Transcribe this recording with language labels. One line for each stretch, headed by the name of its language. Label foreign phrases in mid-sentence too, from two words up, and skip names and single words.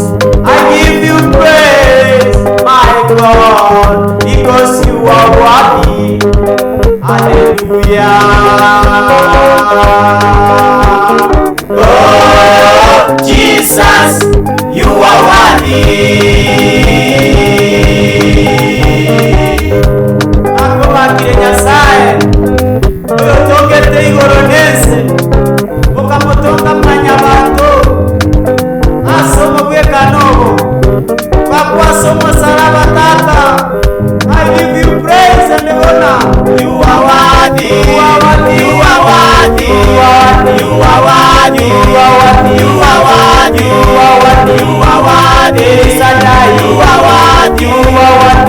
English: I give you praise, my God, because you are worthy. Hallelujah. Oh, Jesus, you are worthy.
Gusii: Akobakire Nyasaye oyo togete igoro nese okamutonga manya bantu asomo bwekanobo bakwasomo salaba tata.
English: I give you praise and honor. You are worthy. You are worthy. You are worthy. You are worthy. You are worthy. You are worthy. You are worthy. You are worthy. You are worthy. Shaddai. You are worthy. You are worthy.